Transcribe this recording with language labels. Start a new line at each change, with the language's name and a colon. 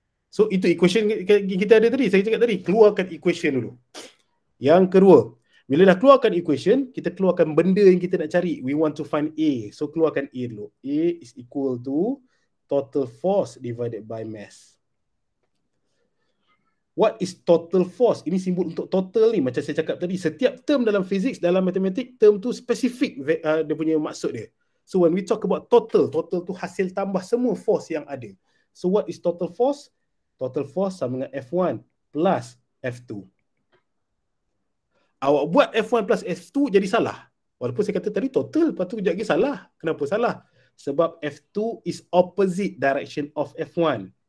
Malay: So itu equation kita ada tadi. Saya cakap tadi, keluarkan equation dulu. Yang kedua, bila dah keluarkan equation, kita keluarkan benda yang kita nak cari.
English: We want to find A. So keluarkan A dulu. A is equal to total force divided by mass. What is total force?
Malay: Ini simbol untuk total ni. Macam saya cakap tadi, setiap term dalam fizik, dalam matematik, term tu spesifik dia punya maksud dia.
English: So when we talk about total tu hasil tambah semua force yang ada. So what is total force? Total force sama dengan F1 plus F2.
Malay: Awak buat F1 plus F2 jadi salah. Walaupun saya kata tadi total, lepas tu jadi salah. Kenapa salah?
English: Sebab F2 is opposite direction of F1.